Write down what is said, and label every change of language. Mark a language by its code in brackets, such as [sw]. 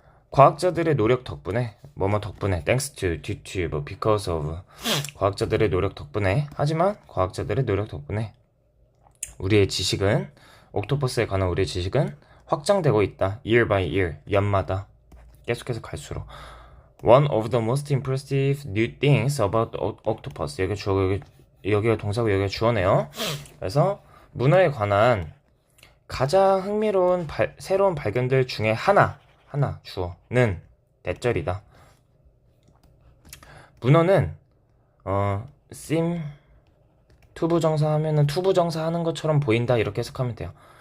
[ko] 과학자들의 노력 덕분에, 뭐뭐 덕분에, thanks to, due to, 뭐 because of, 과학자들의 노력 덕분에, 하지만 과학자들의 노력 덕분에 우리의 지식은, 옥토퍼스에 관한 우리의 지식은 확장되고 있다. [en] year by year, [ko] 연마다 계속해서 갈수록. [en] One of the most impressive new things about octopus. [ko] 여기가 동사고 여기가 주어네요. 그래서 문어에 관한 가장 흥미로운 새로운 발견들 중에 하나 주어는 대절이다. 문어는 seem 투부정사 하면은 투부정사 하는 것처럼 보인다 이렇게 해석하면 돼요.